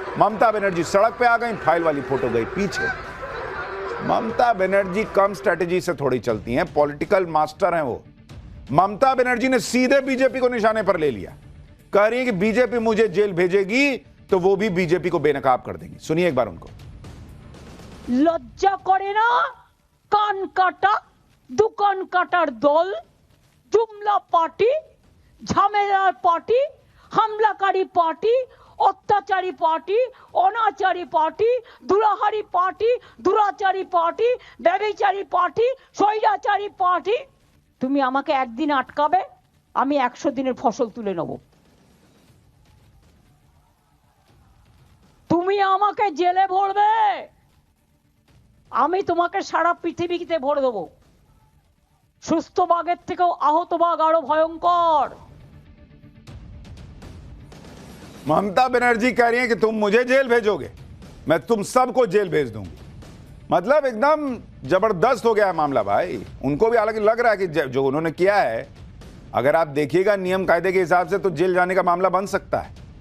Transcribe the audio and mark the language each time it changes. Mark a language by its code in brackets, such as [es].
[hi] ममता बनर्जी सड़क पे आ गई, फाइल वाली फोटो गई पीछे। ममता बनर्जी कम स्ट्रेटेजी से थोड़ी चलती हैं, पॉलिटिकल मास्टर हैं वो। ममता बनर्जी ने सीधे बीजेपी को निशाने पर ले लिया। कह रही है कि बीजेपी मुझे जेल भेजेगी तो वो भी बीजेपी को बेनकाब कर देंगी। सुनिए एक बार उनको। [bn] লজ্জা করে না? কান কাটা দোকান কাটার দল, জুমলা পার্টি, ঝামেলার পার্টি, হামলাকারী পার্টি, অত্যাচারী party, অনাচারী party, দুরাহারি party, দুরাচারী party, ব্যভিচারী party, স্বৈরাচারী পার্টি। তুমি আমাকে একদিন আটকাবে, আমি 100 দিনের ফসল তুলে নেব। তুমি আমাকে জেলে ভরবে, আমি তোমাকে সারা পৃথিবীতে ভরে দেবো। সুস্থ বাঘের থেকেও আহত বাঘ আরো ভয়ঙ্কর। [hi] ममता बनर्जी कह रही हैं कि तुम मुझे जेल भेजोगे, मैं तुम सबको जेल भेज दूंगी। मतलब एकदम जबरदस्त हो गया है मामला भाई। उनको भी हालांकि लग रहा है कि जो उन्होंने किया है, अगर आप देखिएगा नियम कायदे के हिसाब से तो जेल जाने का मामला बन सकता है।